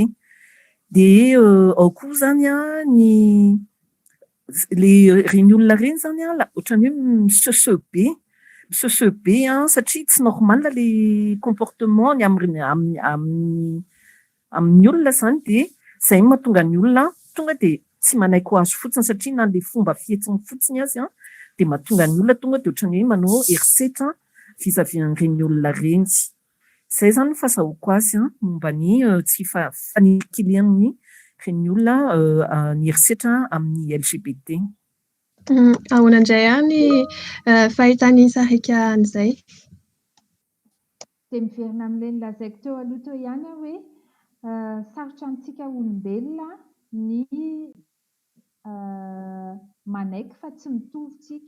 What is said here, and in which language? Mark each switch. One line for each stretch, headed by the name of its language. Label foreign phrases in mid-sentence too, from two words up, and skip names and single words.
Malagasy: Dia ao koa izany reny olona ireny izany ohatran'ny hoe miseuseu be satria tsy normal ilay comportement amin'ny olona izany dia izay mahatonga ny olona tonga dia tsy manaiky ho azy fotsiny satria na ilay fomba fihetsiny fotsiny azy dia mahatonga ny olona tonga dia ohatran'ny hoe manao herisetra vis-à-vis an'ireny olona ireny. Izay izany no fahazahoako azy momba ny tsy fanikilian'ny ireny olona ny herisetra amin'ny LGBT. Ahoana indray ny fahitany sarika an'izay? Dia miverina amin'ilay nolazaiko teo aloha teo ihany hoe sarotra amintsika olombelona ny manaiky fa tsy mitovy tsika.